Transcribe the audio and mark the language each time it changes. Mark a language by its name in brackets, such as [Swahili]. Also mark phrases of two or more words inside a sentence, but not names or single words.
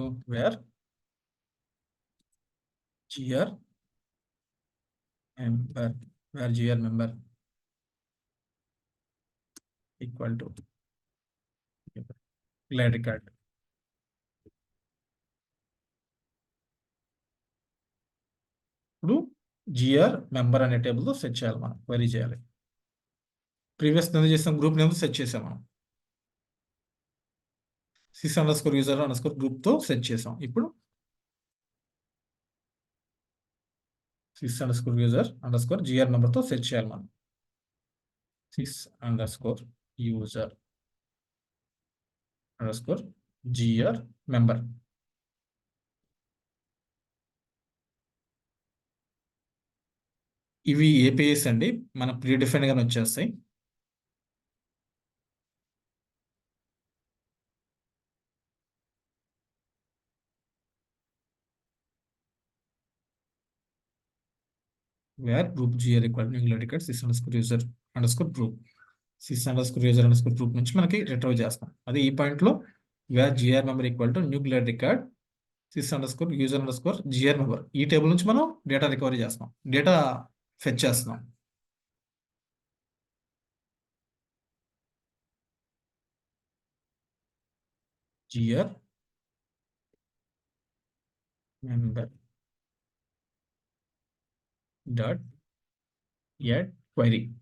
[English] where GR member equal to glad record. [Telugu] ఇప్పుడు [English] GR member [Telugu] అనే టేబుల్తో సెట్ చేయాలి, మనం క్వైరీ చేయాలి. ప్రీవియస్ ఎందుకు చేసాం? గ్రూప్ నేమ్ సెట్ చేసాం మనం. sys_user_ గ్రూప్తో సెట్ చేసాం. ఇప్పుడు sys_user_ మెంబర్తో సెట్ చేయాలి మనం. [English] sys_user_ member. [Telugu] ఇవి ఏపీఎస్ అండి, మన [English] pre define [Telugu] గానే వచ్చేస్తాయి. [English] where group GR equal to sys_user_ group [Telugu] నుంచి మనకి రిట్రైవ్ చేస్తాం. అది ఈ పాయింట్ లో [English] where GR member equal to new glad record sys_user_ member. [Telugu] ఈ టేబుల్ నుంచి మనం [English] data recovery [Telugu] చేస్తాం, డేటా ఫెచ్ చేస్తున్నాం. [English] GR member dot add query.